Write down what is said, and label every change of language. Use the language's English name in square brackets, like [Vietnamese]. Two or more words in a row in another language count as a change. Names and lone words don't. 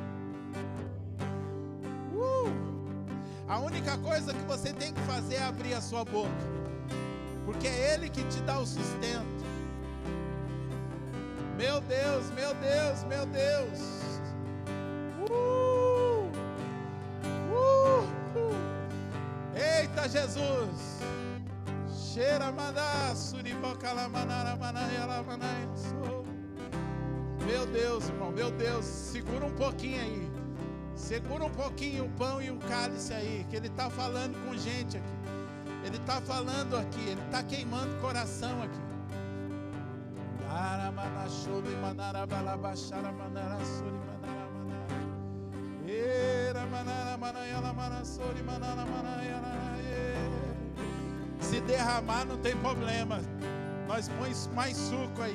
[Portuguese] A única coisa que você tem que fazer é abrir a sua boca, porque é Ele que te dá o sustento. Meu Deus, meu Deus, meu Deus. Eita Jesus. Cheira mandar suribocala manara manayala manay. Meu Deus, irmão, meu Deus, segura um pouquinho aí. Segura um pouquinho o pão e o cálice aí, que Ele está falando com gente aqui. Ele está falando aqui, Ele está queimando o coração aqui. Se derramar não tem problema, nós põe mais suco aí.